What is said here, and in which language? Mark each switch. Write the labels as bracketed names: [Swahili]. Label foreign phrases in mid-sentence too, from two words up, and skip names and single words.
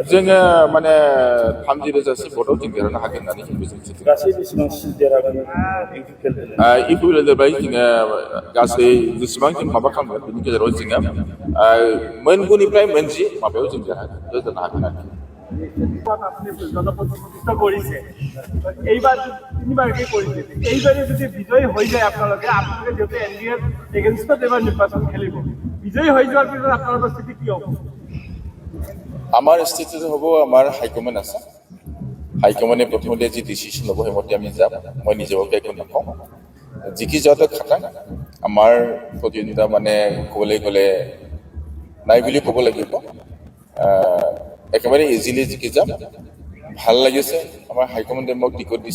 [Bodo] जोङो माने 30,000 भटआव जों देरहानो हागोन होननानै जों मिजिंथिदों। गासै बेसेबां सिट देरहागोन इउपिपिएल जोङो गासै जेसेबां जों माबा खालामगोन बेनि गेजेराव जोङो मोन9 निफ्राय मोन10 माबायाव जों देरहानो हागोन आरो। [Bangla] আপনি জনপ্রতিনিধিত্ব করেছে এইবার তিনবারকে করেছে এইবারে যদি বিজয়ী হয়ে যায় আপনাদের যেহেতু এনডিএর এগেনস্টত এবার নির্বাচন খেলিব বিজয়ী হয়ে যাওয়ার পিছত আপনাদের স্থিতি কি হবে? আমার স্থিতি হব আমার হাইকমেন্ট আছে, হাইকমেন্টে প্রথমতে যে ডিসিশন লব সেই মতে আমি যাম। [Assamese] মই নিজকে একো নকওঁ, জিকি যাওঁতে খাটাং। আমাৰ প্ৰতিদ্বন্দ্বিতা মানে ক'বলৈ গ'লে নাই বুলি ক'ব লাগিব। একেবাৰে ইজিলি জিকি যাম। ভাল লাগিছে, আমাৰ হাইকমেণ্টে মোক টিকট দিছে।